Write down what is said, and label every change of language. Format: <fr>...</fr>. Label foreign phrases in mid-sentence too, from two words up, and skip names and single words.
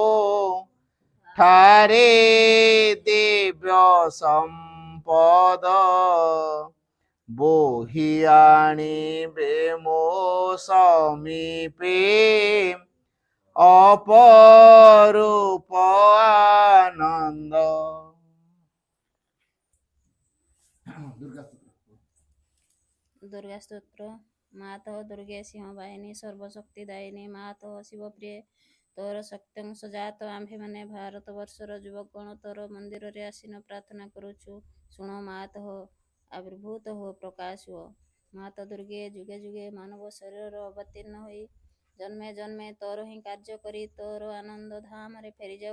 <or>ଠାରେ ଦିବ୍ୟ ସମ୍ପଦ ବୋହି ଆଣିବେ ମୋ ସମୀପେ ଅପରୂପ ଆନନ୍ଦ। ଦୁର୍ଗା ସ୍ତୋତ୍ର। ମାତଃ ଦୁର୍ଗେ ସିଂହ ବାହିନୀ ସର୍ବଶକ୍ତି ଦାୟିନୀ ମାତଃ ଶିବପ୍ରିୟେ ତୋର ଶକ୍ତ୍ୟଂଶ ଜାତ ଆମ୍ଭେମାନେ ଭାରତବର୍ଷର ଯୁବକଗଣ ତୋର ମନ୍ଦିରରେ ଆସିନ ପ୍ରାର୍ଥନା କରୁଛୁ। ଶୁଣ ମାତଃ ଆବିର୍ଭୂତ ହୋ ପ୍ରକାଶ ହୁଅ। ମାତା ଦୁର୍ଗେ ଯୁଗେ ଯୁଗେ ମାନବ ଶରୀରର ଅବତୀର୍ଣ୍ଣ ହୋଇ ଜନ୍ମେ ଜନ୍ମେ ତୋର ହିଁ କାର୍ଯ୍ୟ କରି ତୋର ଆନନ୍ଦ ଧାମରେ ଫେରିଯାଉ।</or>